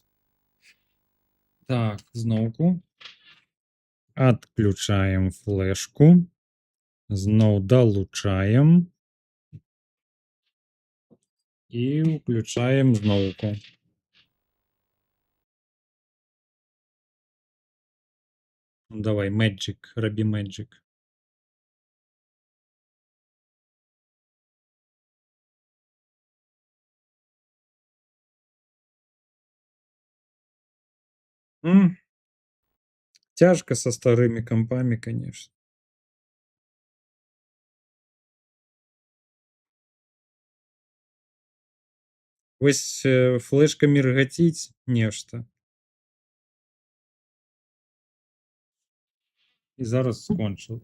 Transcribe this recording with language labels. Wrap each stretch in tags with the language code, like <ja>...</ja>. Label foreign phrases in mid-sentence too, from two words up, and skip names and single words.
<be>Так, зноўку. Адключаем флешку. Зноў далучаем. І ўключаем зноўку. Ну, давай, Magic, рабі Magic.</be> <ru>Тяжко со старыми компами, конечно.</ru> <be>Вось флешка міргаціць нешта. І зараз скончыў.</be>